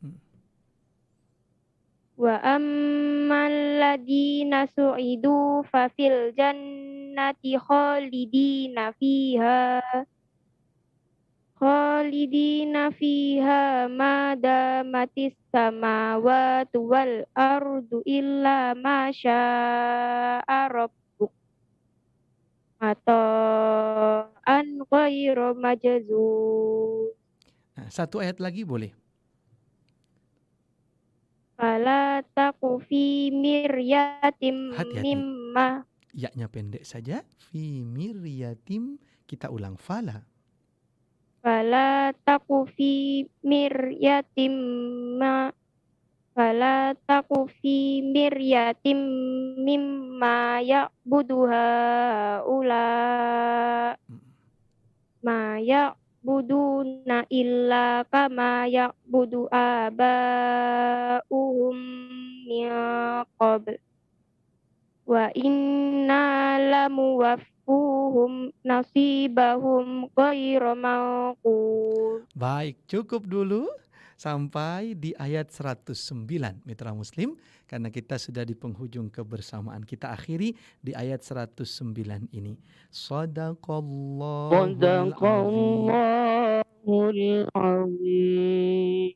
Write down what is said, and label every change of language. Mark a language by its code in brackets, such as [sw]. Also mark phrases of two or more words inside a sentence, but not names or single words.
[ar] وأما الذين سعدوا ففي الجنة خالدين فيها ما دامت السماوات والأرض إلا ما شاء ربك عطاء غير مجذوذ. [id] Nah, satu ayat lagi boleh. [ar] فلا تك في مرية [id] Hati-hati. [ar] mimma. [id] Ya-nya pendek saja. [ar] في مرية. [id] Kita ulang. [ar] Fala. فلا تك في مرية ما. فلا تك في مرية مما يعبد هؤلاء. ما يعبدون إلا كما يعبد آباؤهم من قبل. وإنا لموفوهم نصيبهم غير منقوص. [id] Baik, cukup dulu sampai di ayat 109 Mitra Muslim, karena kita sudah di penghujung kebersamaan. Kita akhiri di ayat 109 ini. Shadaqallahul Azim.